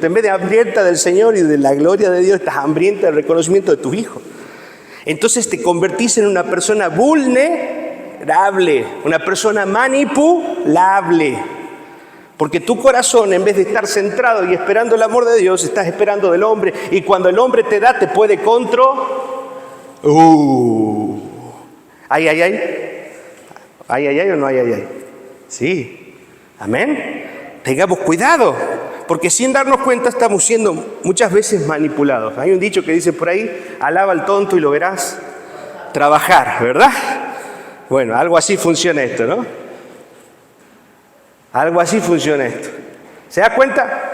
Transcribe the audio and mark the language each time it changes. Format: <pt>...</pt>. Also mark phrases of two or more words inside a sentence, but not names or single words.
<es>En vez de hambrienta del Señor y de la gloria de Dios, estás hambrienta del reconocimiento de tus hijos. Entonces te convertís en una persona vulnerable, una persona manipulable. Porque tu corazón, en vez de estar centrado y esperando el amor de Dios, estás esperando del hombre. Y cuando el hombre te da, te puede ¿Ay, ay, ay? ¿Ay, ay, ay o no ay, ay, ay? Sí. Amén. Tengamos cuidado, porque sin darnos cuenta estamos siendo muchas veces manipulados. Hay un dicho que dice por ahí, alaba al tonto y lo verás trabajar, ¿verdad? Bueno, algo así funciona esto, ¿no? Algo así funciona esto. ¿Se da cuenta?</es>